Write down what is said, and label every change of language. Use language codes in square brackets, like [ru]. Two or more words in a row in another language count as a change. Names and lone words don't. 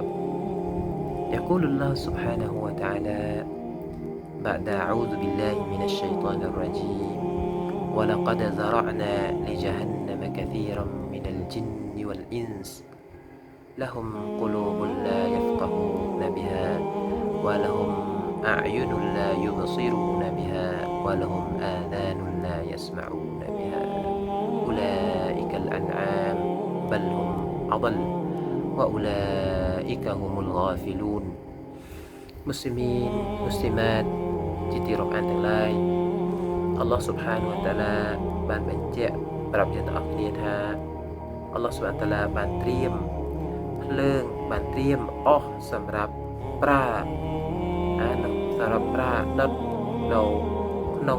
[ar] يقول الله سبحانه وتعالى بعد أعوذ بالله من الشيطان الرجيم ولقد ذرعنا لجهنم كثيرا من الجن والإنس لهم قلوب لا يفقهون بها ولهم أعين لا يبصرون بها ولهم آذان لا يسمعون بها أولئك الأنعام بل هم أضل وأولئك هم الغافلون مسلمين مسلمات [km] ជាទីរាប់អានទាំងឡាយ [ar] الله سبحانه وتعالى [km] បានបញ្ជាក់ប្រាប់យើងទាំងអស់គ្នាថា [ar] الله سبحانه وتعالى [km] បានត្រៀមភ្លើងបានត្រៀមអស់សម្រាប់ប្រើសម្រាប់ប្រើដុតនៅក្នុង